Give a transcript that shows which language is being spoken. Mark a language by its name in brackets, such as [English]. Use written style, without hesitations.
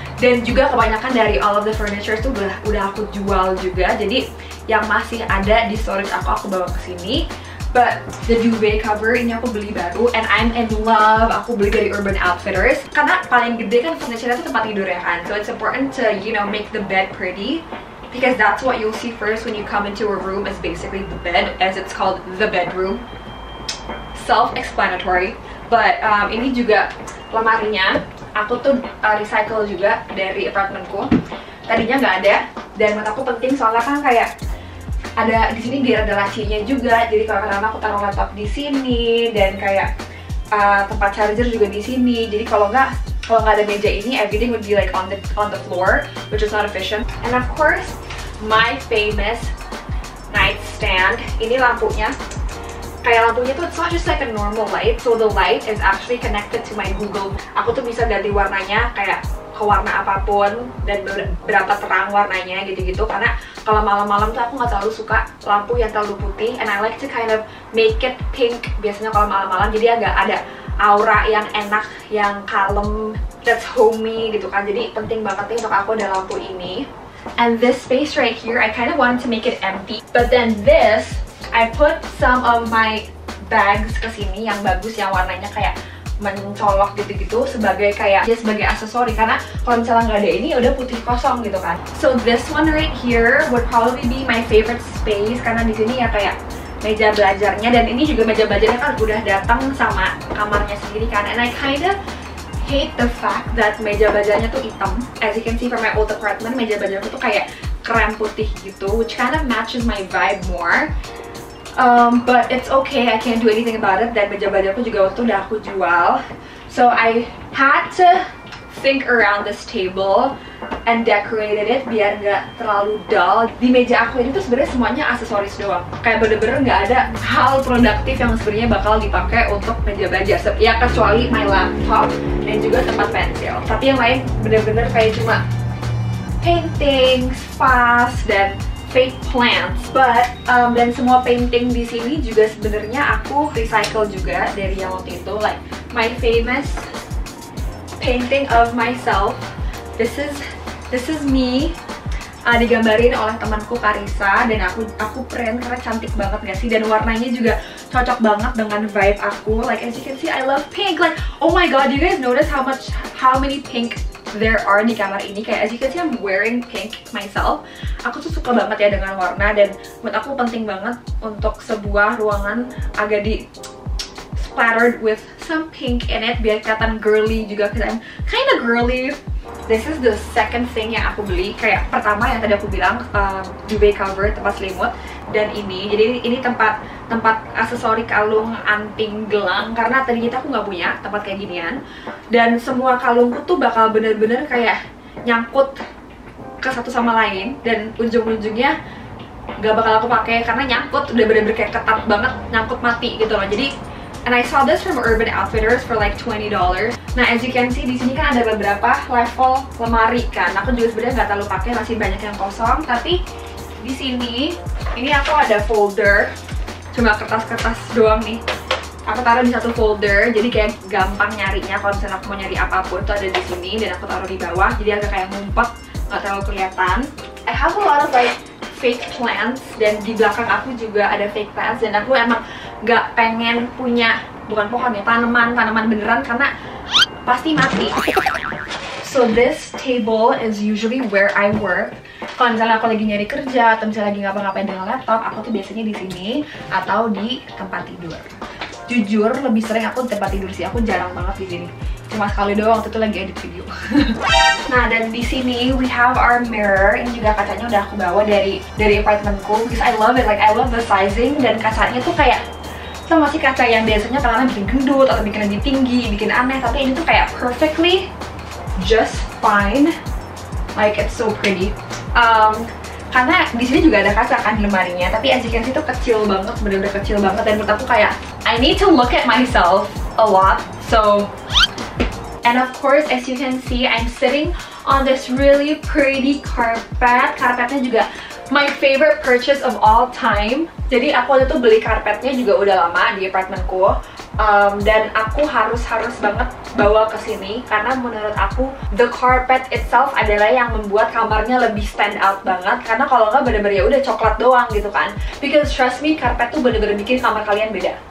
[Indonesian] Dan juga kebanyakan dari [English] all of the furniture [Indonesian] tuh udah aku jual juga. Jadi yang masih ada di storage aku bawa ke sini. [English] But the duvet cover [Indonesian] ini aku beli baru, [English] and I'm in love. [Indonesian] Aku beli dari Urban Outfitters karena paling gede kan furniture-nya itu tempat tidur ya kan. [English] So it's important to, you know, make the bed pretty, because that's what you'll see first when you come into a room, is basically the bed, as it's called the bedroom. Self-explanatory. [Indonesian] But ini juga lemarinya aku tuh recycle juga dari apartemenku. Tadinya nggak ada, dan menurut aku penting soalnya kan kayak ada di sini biar ada lacinya juga. Jadi kalau kadang-kadang aku taruh laptop di sini, dan kayak tempat charger juga di sini. Jadi kalau nggak ada meja ini, [English] everything would be like on the floor, which is not efficient. And of course, my famous nightstand. [Indonesian] Ini lampunya. Kayak lampunya tuh, [English] it's not just like a normal light. So the light is actually connected to my Google. [Indonesian] Aku tuh bisa ganti warnanya kayak ke warna apapun dan berapa terang warnanya gitu-gitu. Karena kalau malam-malam tuh aku nggak terlalu suka lampu yang terlalu putih, [English] and I like to kind of make it pink [Indonesian] biasanya kalau malam-malam. Jadi agak ada aura yang enak, yang kalem, [English] that's homey [Indonesian] gitu kan. Jadi penting banget nih untuk aku ada lampu ini. [English] And this space right here, I kind of wanted to make it empty. But then this, I put some of my bags [Indonesian] ke sini yang bagus, yang warnanya kayak mencolok gitu-gitu, sebagai kayak ya sebagai aksesori, karena kalau misalnya nggak ada ini udah putih kosong gitu kan. [English] So this one right here would probably be my favorite space, [Indonesian] karena di sini ya kayak meja belajarnya, dan ini juga meja belajarnya kan udah datang sama kamarnya sendiri kan. [English] And I kinda hate the fact that [Indonesian] meja belajarnya tuh hitam. [English] As you can see from my old apartment, [Indonesian] meja belajarnya tuh kayak krem putih gitu, [English] which kind of matches my vibe more. But it's okay, I can't do anything about it. [Indonesian] Dan meja-mejaku juga waktu itu udah aku jual. [English] So I had to think around this table and decorated it [Indonesian] biar nggak terlalu [English] dull. [Indonesian] Di meja aku ini tuh sebenarnya semuanya aksesoris doang. Kayak bener-bener nggak ada hal produktif yang sebenarnya bakal dipakai untuk meja belajar. Ya kecuali [English] my laptop [Indonesian] dan juga tempat pensil. Tapi yang lain bener-bener kayak cuma painting, vase, dan fake plants. But dan semua painting di sini juga sebenarnya aku recycle juga dari yang waktu itu. [English] Like my famous painting of myself. This is me. [Indonesian] Digambarin oleh temanku Karissa, dan aku print karena cantik banget gak sih, dan warnanya juga cocok banget dengan vibe aku. [English] Like as you can see, I love pink. Like oh my god, you guys notice how many pink there are [Indonesian] di kamar ini? [English] Kayak as you can see, I'm wearing pink myself. [Indonesian] Aku tuh suka banget ya dengan warna, dan menurut aku penting banget untuk sebuah ruangan agak di [English] splattered with some pink in it [Indonesian] biar kelihatan girly juga, [English] because I'm kinda girly. This is the second thing [Indonesian] yang aku beli. Kayak pertama yang tadi aku bilang duvet cover, tempat selimut, dan ini. Jadi ini tempat aksesori kalung, anting, gelang. Karena tadinya aku nggak punya tempat kayak ginian. Dan semua kalungku tuh bakal bener-bener kayak nyangkut ke satu sama lain, dan ujung-ujungnya nggak bakal aku pakai karena nyangkut, udah bener-bener kayak ketat banget, nyangkut mati gitu loh. [English] Jadi and I saw this from Urban Outfitters for like $20. [Indonesian] Nah, [English] as you can see [Indonesian] di sini kan ada beberapa level lemari kan. Aku juga sebenarnya nggak terlalu pakai, masih banyak yang kosong. Tapi di sini ini aku ada folder, cuma kertas-kertas doang nih. Aku taruh di satu folder, jadi kayak gampang nyarinya. Kalau misalnya aku mau nyari apapun tuh ada di sini, dan aku taruh di bawah, jadi agak kayak ngumpet, nggak terlalu kelihatan. [English] I have a lot of like fake plants, [Indonesian] dan di belakang aku juga ada fake plants, dan aku emang nggak pengen punya, bukan pohon ya, tanaman beneran karena pasti mati. [English] So this table is usually where I work. [Indonesian] Kalau misalnya aku lagi nyari kerja atau misalnya lagi ngapa-ngapain dengan laptop, aku tuh biasanya di sini atau di tempat tidur. Jujur lebih sering aku di tempat tidur sih, aku jarang banget di sini. Cuma sekali doang waktu itu lagi edit video. Nah, dan di sini [English] we have our mirror. [Indonesian] Ini juga kacanya udah aku bawa dari apartemenku [English] because I love it, like I love the sizing, [Indonesian] dan kacanya tuh kayak sama sih kaca yang biasanya kadang bikin gendut atau bikin lebih tinggi, bikin aneh, tapi ini tuh kayak [English] perfectly just fine. Like it's so pretty. [Indonesian] Karena di sini juga ada kaca kan di lemarinya, tapi [English] as you can see [Indonesian] tuh kecil banget, bener-bener kecil banget, dan menurut aku kayak [English] I need to look at myself a lot. So, and of course as you can see I'm sitting on this really pretty carpet. [Indonesian] Karpetnya juga [English] my favorite purchase of all time. [Indonesian] Jadi aku waktu itu beli karpetnya juga udah lama di apartemenku. Dan aku harus banget bawa ke sini karena menurut aku [English] the carpet itself [Indonesian] adalah yang membuat kamarnya lebih stand out banget. Karena kalau nggak bener-bener ya udah coklat doang gitu kan. [English] Because trust me, [Indonesian] karpet tuh bener-bener bikin kamar kalian beda.